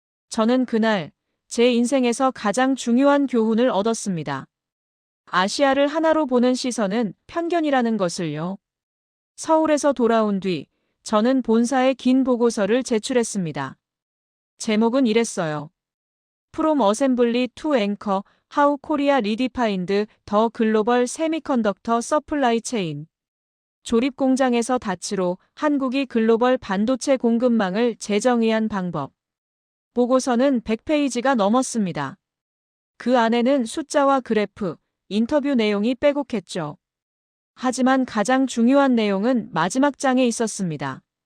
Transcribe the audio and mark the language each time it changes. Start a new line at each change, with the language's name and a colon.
Korean: 저는 그날 제 인생에서 가장 중요한 교훈을 얻었습니다. 아시아를 하나로 보는 시선은 편견이라는 것을요. 서울에서 돌아온 뒤 저는 본사에 긴 보고서를 제출했습니다. 제목은 이랬어요.
English: From Assembly to Anchor, How Korea Redefined the Global Semiconductor Supply Chain.
Korean: 조립 공장에서 닫히로 한국이 글로벌 반도체 공급망을 재정의한 방법. 보고서는 100페이지가 넘었습니다. 그 안에는 숫자와 그래프, 인터뷰 내용이 빼곡했죠. 하지만 가장 중요한 내용은 마지막 장에 있었습니다.